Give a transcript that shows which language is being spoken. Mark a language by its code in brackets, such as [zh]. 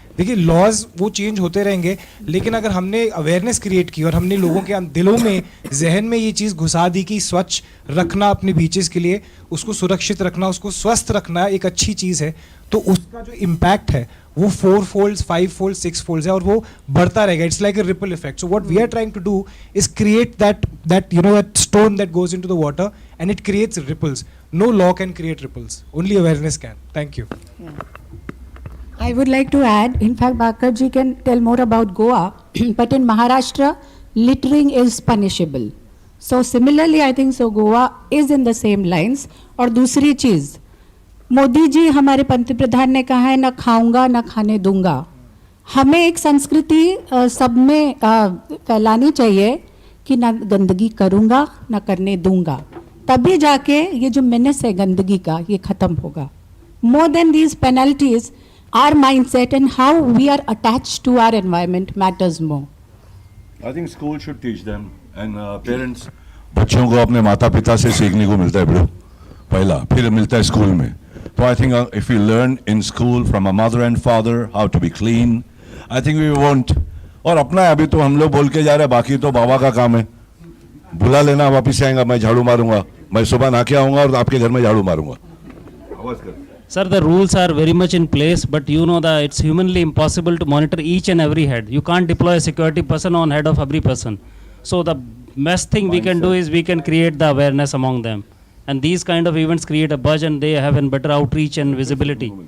[hi] देखिए लॉज वो चेंज होते रहेंगे, लेकिन अगर हमने अवेयरनेस क्रिएट की और हमने लोगों के दिलों में, जहन में ये चीज़ घुसा दी कि स्वच्छ रखना अपने बीचेस के लिए, उसको सुरक्षित रखना, उसको स्वस्थ रखना एक अच्छी चीज़ है, तो उसका जो इम्पैक्ट है वो 4 folds, 5 folds, 6 folds है, और वो बढ़ता रहेगा। [en] It's like a ripple effect. So what we are trying to do is create that you know that stone that goes into the water and it creates ripples. No law can create ripples. Only awareness can. Thank you. I would like to add, in fact, Bhakarji can tell more about Goa, but in Maharashtra, littering is punishable. So similarly, I think so Goa is in the same lines. [hi] और दूसरी चीज़, मोदी जी हमारे पंत प्रधान ने कहा है, ना खाऊंगा ना खाने दूंगा। हमें एक संस्कृति सब में फैलानी चाहिए कि ना गंदगी करूंगा ना करने दूंगा, तभी जाके ये जो मेनेस है गंदगी का ये खत्म होगा। [en] More than these penalties, our mindset and how we are attached to our environment matters more. I think school should teach them and parents. [hi] बच्चों को अपने माता पिता से सीखने को मिलता है बड़ो, पहला, फिर मिलता है स्कूल में। तो [en] I think if you learn in school from a mother and father how to be clean, I think we want. [hi] और अपना अभी तो हम लोग बोल के जा रहे हैं, बाकी तो बाबा का काम है। बुला लेना, वापिस आएगा, मैं झाड़ू मारूंगा, मैं सुबह नहा के आऊंगा और आपके घर में झाड़ू मारूंगा। [en] Sir, the rules are very much in place, but you know that it's humanly impossible to monitor each and every head. You can't deploy a security person on head of every person. So the best thing we can do is we can create the awareness among them. And these kind of events create a buzz and they have a better outreach and visibility.